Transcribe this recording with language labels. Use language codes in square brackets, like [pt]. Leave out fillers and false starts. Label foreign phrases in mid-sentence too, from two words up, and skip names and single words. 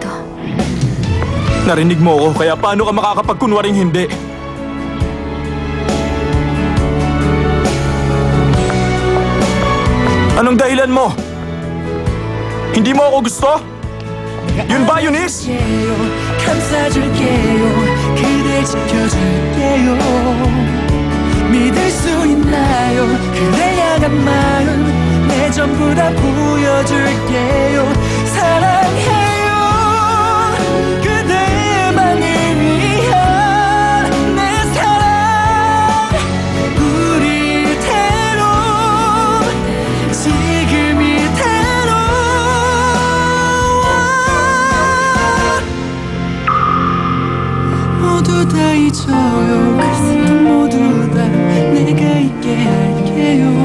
[tl] Narinig mo ako, kaya paano ka makakapagkunwaring hindi? Anong dahilan mo? Hindi mo ako gusto? Yun ba, Eunice? [ko] 감싸줄게요 그댈 지켜줄게요 믿을 수 있나요 그대 향한 마음 내 전부 다 보여줄게요 사랑해요 그대만을 위한 내 사랑 우리 이대로 지금 이대로 모두 다 잊어요 그냥 모두 다 내가 있게 할게요